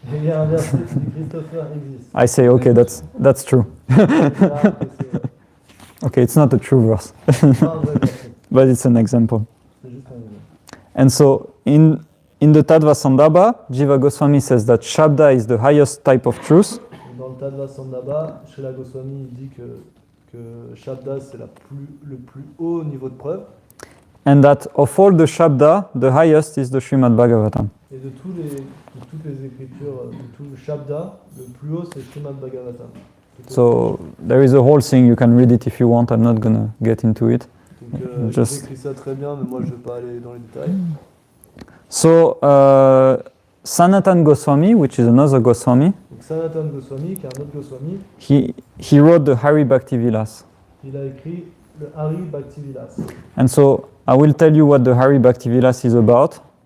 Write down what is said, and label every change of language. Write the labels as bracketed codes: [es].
[fr] Et il y a un verset qui dit Christopher existe. [en] I say, okay, that's true. [fr] Là, c'est [en] Okay, it's not a true verse, [fr] pas un vrai verset. [en] but it's an example. [fr] C'est juste un exemple. [en] And so in the Tattva Sandarbha, Jiva Goswami says that Shabda is the highest type of truth, [fr] Donc, dans le Tattva Sandarbha, Srila Goswami dit que Shabda, c'est le plus haut niveau de preuve. [en] and that of all the Shabda, the highest is the Srimad Bhagavatam. [fr] Et de toutes les écritures, de tout le Shabda, le plus haut, c'est Srimad Bhagavatam. [en] So there is a whole thing, you can read it if you want, I'm not gonna get into it. [fr] Donc, [en] Just- [fr] j'écris ça très bien, mais moi, je ne vais pas aller dans les détails. [en] So Sanatan Goswami, which is another Goswami, [fr] Donc, Sanatan Goswami, qui est un autre Goswami, [en] he wrote the Hari Bhakti Vilas. [fr] il a écrit le Hari Bhaktivilas. [en] And so I will tell you what the Hari Bhakti Vilas is about.